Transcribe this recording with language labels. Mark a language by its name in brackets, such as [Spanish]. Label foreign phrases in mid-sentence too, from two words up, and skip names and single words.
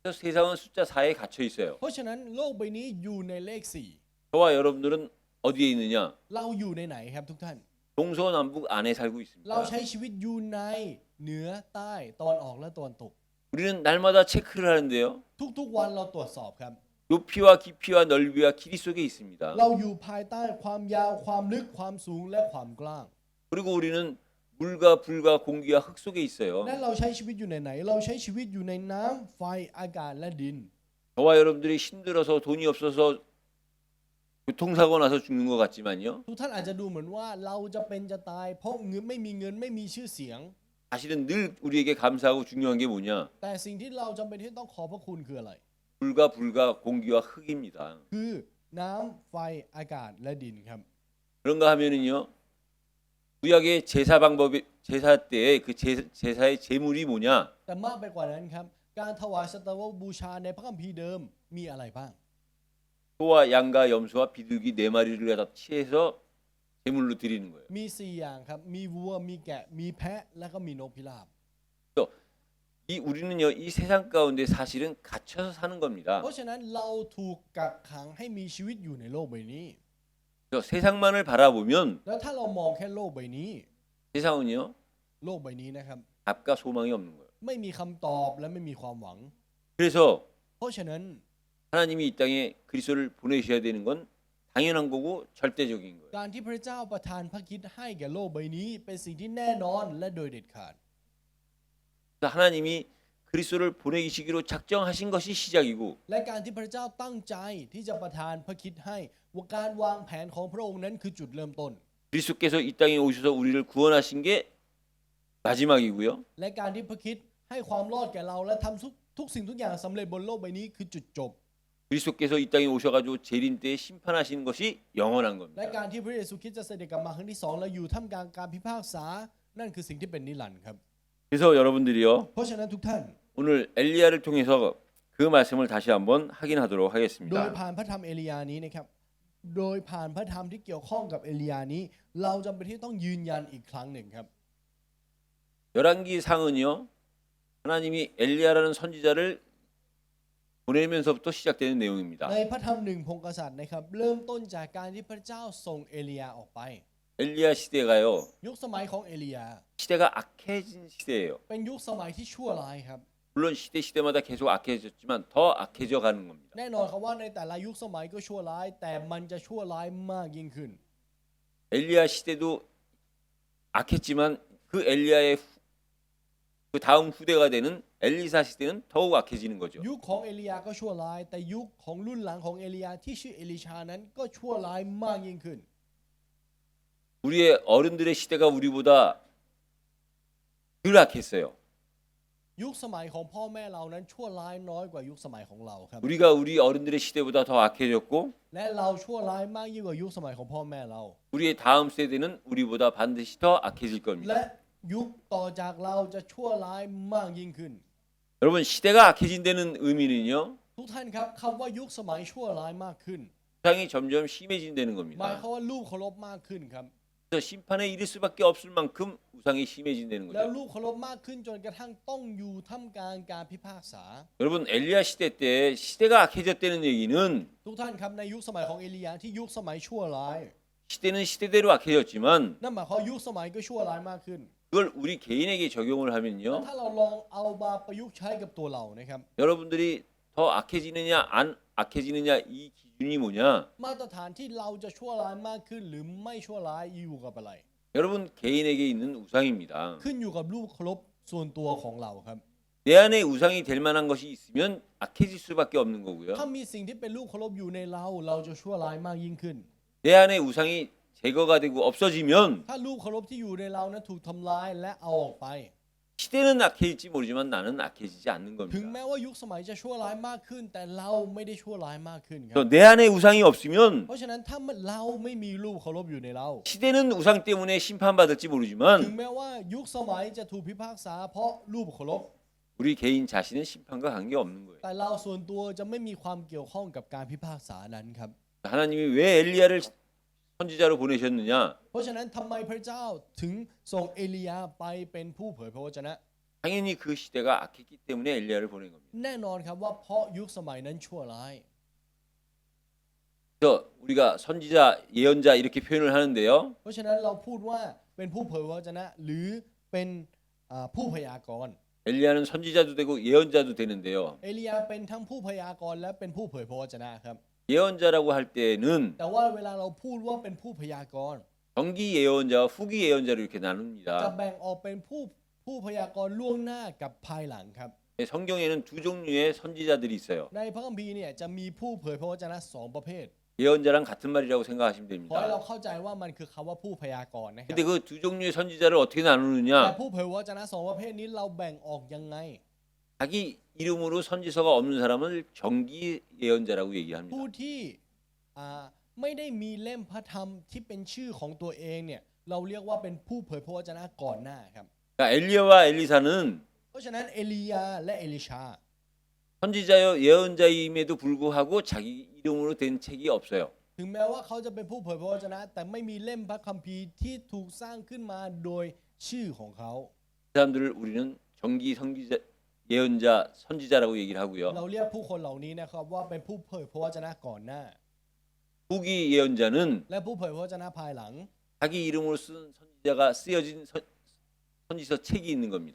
[Korean] 그래서 세상은 숫자 4에 갇혀 있어요. [Thai] เพราะฉะนั้นโลกใบนี้อยู่ในเลข4 [Korean] 저와 여러분들은 어디에 있느냐? [Thai] เราอยู่ในไหนครับทุกท่าน [Korean] 동서남북 안에 살고 เรา 있습니다. [Thai] ใช้ชีวิตอยู่ในเหนือใต้ตอนออกและตอนตก [Korean] 우리는 날마다 체크를 하는데요. [Thai] ทุกๆวันเราตรวจสอบครับ [Korean] 높이와 깊이와 넓이와 길이 속에 있습니다. [Thai] เราอยู่ภายใต้ความยาวความลึกความสูงและความกว้าง [Korean] 그리고 우리는 물과 불과 공기와 흙 속에 있어요. [Thai] และเราใช้ชีวิตอยู่ในไหน เราใช้ชีวิตอยู่ในน้ำไฟอากาศและดิน [Korean] 저와 여러분들이 힘들어서 돈이 없어서 교통사고 나서 죽는 것 같지만요. [Thai] ทุกท่านอาจจะดูเหมือนว่าเราจะเป็นจะตายเพราะเงินไม่มีเงินไม่มีชื่อเสียง [Korean] 사실은 늘 우리에게 감사하고 중요한 게 뭐냐? [Thai] แต่สิ่งที่เราจำเป็นที่ต้องขอพระคุณคืออะไร [Korean] 물과 불과 공기와 흙입니다. [Thai] คือน้ำไฟอากาศและดินครับ [Korean] 그런가 하면은요. 구약의 제사 방법이 제사 때의 그 제사의 제물이 뭐냐? [Thai] แต่มากไปกว่านั้นครับ การถวายสัตวบูชาในพระคัมภีร์เดิมมีอะไรบ้าง [Korean] 소와 양과 염소와 비둘기 4마리를 갖다 치해서 제물로 드리는 거예요. [Thai] มี4อย่างครับ มีวัวมีแกะมีแพะและก็มีนกพิราบ [Korean] 이 우리는요 이 세상 가운데 사실은 갇혀서 사는 겁니다. [Thai] เพราะฉะนั้นเราถูกกักขังให้มีชีวิตอยู่ในโลกใบนี้ [Korean] 그래서 세상만을 바라보면 [Thai] แล้วถ้าเรามองแค่โลกใบนี้ [Korean] 세상은요 [Thai] โลกใบนี้นะครับ [Korean] 답과 소망이 없는 거예요. [Thai] ไม่มีคำตอบและไม่มีความหวัง [Korean] 그래서 [Thai] เพราะฉะนั้น [Korean] 하나님이 이 땅에 그리스도를 보내셔야 되는 건 당연한 거고 절대적인 거예요. [Thai] การที่พระเจ้าประทานพระคริสต์ให้แก่โลกใบนี้ เป็นสิ่งที่แน่นอนและโดยเด็ดขาด [Korean] 그래서 하나님이 그리스도를 보내시기로 작정하신 것이 시작이고 [Thai] และการที่พระเจ้าตั้งใจที่จะประทานพระคริสต์ให้ว่าการวางแผนของพระองค์นั้นคือจุดเริ่มต้น [Korean] 그리스도께서 이 땅에 오셔서 우리를 구원하신 게 마지막이고요. [Thai] และการที่พระคริสต์ให้ความรอดแก่เราและทำทุกสิ่งทุกอย่างสำเร็จบนโลกใบนี้คือจุดจบ [Korean] 그리스도께서 이 땅에 오셔가지고 재림 때에 심판하시는 것이 영원한 และ 겁니다. [Thai] การที่พระเยซูคริสต์จะเสด็จกลับมาครั้งที่2และอยู่ท่ามกลางการพิพากษานั่นคือสิ่งที่เป็นนิรันดร์ครับ [Korean] 그래서 여러분들이요 [Thai] เพราะฉะนั้นทุกท่าน [Korean] 오늘 엘리야를 통해서 그 말씀을 다시 한번 확인하도록 โดย 하겠습니다. [Thai] ผ่านพระธรรมเอลียานี้นะครับโดยผ่านพระธรรมที่เกี่ยวข้องกับเอลียานี้ เราจำเป็นที่ต้องยืนยันอีกครั้งหนึ่งครับ [Korean] 열왕기 상은요 하나님이 엘리야라는 선지자를 보내면서부터 시작되는 내용입니다. [Thai] ในพระธรรมหนึ่งพงศ์กษัตริย์นะครับเริ่มต้นจากการที่พระเจ้าส่งเอลียาออกไป [Korean] 엘리야 시대가요 [Thai] ยุคสมัยของเอลียา [Korean] 시대가 악해진 시대예요. [Thai] เป็นยุคสมัยที่ชั่วร้ายครับ [Korean] 물론 시대마다 계속 악해졌지만 더 악해져 가는 겁니다. [Thai] แน่นอนครับว่าในแต่ละยุคสมัยก็ชั่วร้าย แต่มันจะชั่วร้ายมากยิ่งขึ้น [Korean] 엘리야 시대도 악했지만 그 엘리야의 그 다음 후대가 되는 엘리사 시대는 더욱 악해지는 거죠. [Thai] ยุคของเอลียาก็ชั่วร้าย แต่ยุคของรุ่นหลังของเอลียาที่ชื่อเอลิชานั้นก็ชั่วร้ายมากยิ่งขึ้น [Korean] 우리의 어른들의 시대가 우리보다 덜 악했어요. [Thai] ยุคสมัยของพ่อแม่เรานั้นชั่วร้ายน้อยกว่ายุคสมัยของเราครับ [Korean] 우리가 우리 어른들의 시대보다 더 악해졌고 [Thai] และเราชั่วร้ายมากยิ่งกว่ายุคสมัยของพ่อแม่เรา [Korean] 우리의 다음 세대는 우리보다 반드시 더 악해질 และ 겁니다. [Thai] ยุคต่อจากเราจะชั่วร้ายมากยิ่งขึ้น [Korean] 여러분 시대가 악해진다는 의미는요. [Thai] ทุกท่านครับคำว่ายุคสมัยชั่วร้ายมากขึ้น [Korean] 세상이 점점 심해진다는 หมาย 겁니다. [Thai] ความว่ารูปเคารพมากขึ้นครับ [Korean] 그래서 심판에 이를 수밖에 없을 만큼 우상이 심해진다는 แล้ว 거죠. [Thai] รูปเคารพมากขึ้นจนกระทั่งต้องอยู่ท่ามกลางการพิพากษา [Korean] 여러분 엘리야 시대 때 시대가 악해졌다는 얘기는 [Thai] ทุกท่านครับในยุคสมัยของเอลียาที่ยุคสมัยชั่วร้าย [Korean] 시대는 시대대로 악해졌지만 [Thai] นั่นหมายความว่ายุคสมัยก็ชั่วร้ายมากขึ้น [Korean] 그걸 우리 개인에게 적용을 แล้ว 하면요. [Thai] ถ้าเราลองเอามาประยุกต์ใช้กับตัวเรานะครับ [Korean] 여러분들이 더 악해지느냐 안 악해지느냐 이 기준이 뭐냐? [Thai] มาตรฐานที่เราจะชั่วร้ายมากขึ้นหรือไม่ชั่วร้ายอยู่กับอะไร [Korean] 여러분 개인에게 있는 우상입니다. [Thai] ขึ้นอยู่กับรูปเคารพส่วนตัวของเราครับ [Korean] 내 안에 우상이 될 만한 것이 있으면 악해질 수밖에 없는 거고요. [Thai] ถ้ามีสิ่งที่เป็นรูปเคารพอยู่ในเรา เราจะชั่วร้ายมากยิ่งขึ้น [Korean] 내 안에 우상이 제거가 되고 없어지면 [Thai] ถ้ารูปเคารพที่อยู่ในเรานั้นถูกทำลายและเอาออกไป [Korean] 시대는 악해질지 모르지만 나는 악해지지 않는 ถึง 겁니다. [Thai] แม้ว่ายุคสมัยจะชั่วร้ายมากขึ้น แต่เราไม่ได้ชั่วร้ายมากขึ้นครับ [Korean] 또 내 안에 우상이 없으면 [Thai] เพราะฉะนั้นถ้าเราไม่มีรูปเคารพอยู่ในเรา [Korean] 시대는 우상 때문에 심판받을지 ถึง 모르지만 [Thai] แม้ว่ายุคสมัยจะถูกพิพากษาเพราะรูปเคารพ [Korean] 우리 개인 자신은 심판과 관계 없는 거예요. [Thai] แต่เราส่วนตัวจะไม่มีความเกี่ยวข้องกับการพิพากษานั้นครับ [Korean] 하나님이 왜 엘리야를 선지자로 보내셨느냐? [Thai] เพราะฉะนั้นทำไมพระเจ้าถึงส่งเอลียาไปเป็นผู้เผยพระวจนะ [Korean] 당연히 그 시대가 악했기 때문에 엘리야를 보낸 겁니다. [Thai] แน่นอนครับว่าเพราะยุคสมัยนั้นชั่วร้าย [Korean] 그래서 우리가 선지자, 예언자 이렇게 표현을 하는데요. [Thai] เพราะฉะนั้นเราพูดว่าเป็นผู้เผยพระวจนะหรือเป็นผู้พยากรณ์ [Korean] 엘리야는 선지자도 되고 예언자도 되는데요. [Thai] เอลียาเป็นทั้งผู้พยากรณ์และเป็นผู้เผยพระวจนะครับ [Korean] 예언자라고 할 때는 [Thai] แต่ว่าเวลาเราพูดว่าเป็นผู้พยากรณ์ [Korean] 정기 예언자와 후기 예언자로 이렇게 จะ 나눕니다. [Thai] แบ่งออกเป็นผู้พยากรณ์ล่วงหน้ากับภายหลังครับ [Korean] 성경에는 두 종류의 선지자들이 있어요. [Thai] ในพระคัมภีร์เนี่ยจะมีผู้เผยพระวจนะสองประเภท [Korean] 예언자랑 같은 말이라고 생각하시면 [Thai] ขอให้เรา [Korean] 됩니다. [Thai] เข้าใจว่ามันคือคำว่าผู้พยากรณ์นะครับ [Korean] 근데 그 두 종류의 선지자를 어떻게 แต่ 나누느냐? [Thai] ผู้เผยพระวจนะสองประเภทนี้เราแบ่งออกยังไง [Korean] 자기 이름으로 선지서가 없는 사람을 정기 예언자라고 ผู้ 얘기합니다. [Thai] ที่ไม่ได้มีเล่มพระธรรมที่เป็นชื่อของตัวเองเนี่ยเราเรียกว่าเป็นผู้เผยพระวจนะก่อนหน้าครับ [Korean] 그러니까 엘리야와 엘리사는 [Thai] เพราะฉะนั้นเอลียาและเอลิชา [Korean] 선지자여 예언자임에도 불구하고 자기 이름으로 된 책이 없어요. [Thai] ถึงแม้ว่าเขาจะเป็นผู้เผยพระวจนะแต่ไม่มีเล่มพระคัมภีร์ที่ถูกสร้างขึ้นมาโดยชื่อของเขา [Korean] 그 사람들을 우리는 정기 선지자, 예언자, 선지자라고 얘기를 하고요. [Thai] เราเรียกผู้คนเหล่านี้นะครับว่าเป็นผู้เผยพระวจนะก่อนหน้า [Korean] 후기 예언자는 [Thai] และผู้เผยพระวจนะภายหลัง [Korean] 자기 이름으로 쓴 선지자가 쓰여진 선지서 책이 있는 겁니다.